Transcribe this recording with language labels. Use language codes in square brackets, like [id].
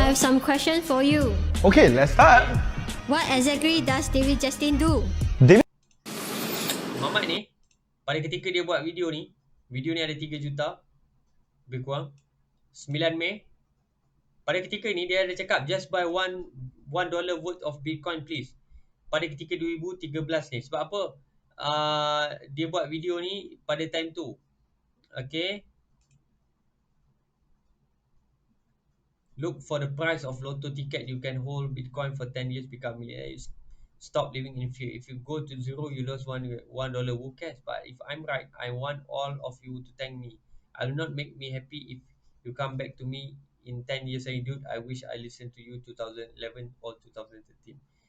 [en] I have some question for you. Okay, let's start. What exactly does David Justin do? [ms] Mamat ni, pada ketika dia buat video ni ada 3 juta lebih kurang 9 Mei. Pada ketika ni dia ada cakap [en] just buy $1 worth of Bitcoin please. [ms] Pada ketika 2013 ni. Sebab apa? Dia buat video ni pada time tu. Okay. [en] Look for the price of lotto ticket. You can hold Bitcoin for 10 years, become millionaire. Stop living in fear. If you go to zero, you lose $1. Who cares? But if I'm right, I want all of you to thank me. I will not make me happy if you come back to me in 10 years saying, dude, I wish I listened to you 2011 or 2013.